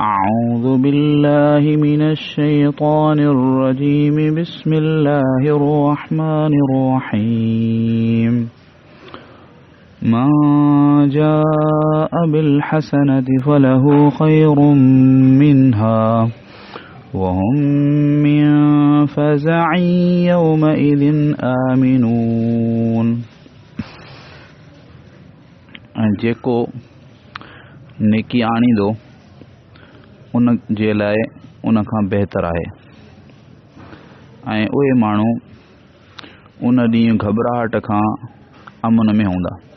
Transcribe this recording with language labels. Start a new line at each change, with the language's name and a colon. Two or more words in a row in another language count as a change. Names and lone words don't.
Arabic: أعوذ بالله من الشيطان الرجيم بسم الله الرحمن الرحيم من جاء بالحسنة فله خير منها وهم من فزع يومئذ آمنون।
Sindhi: जेको नेकी आणींदो उन जे लाइ उन खां बहितर आहे ऐं उहे माण्हू उन ॾींहुं घबराहट खां अमन में हूंदा।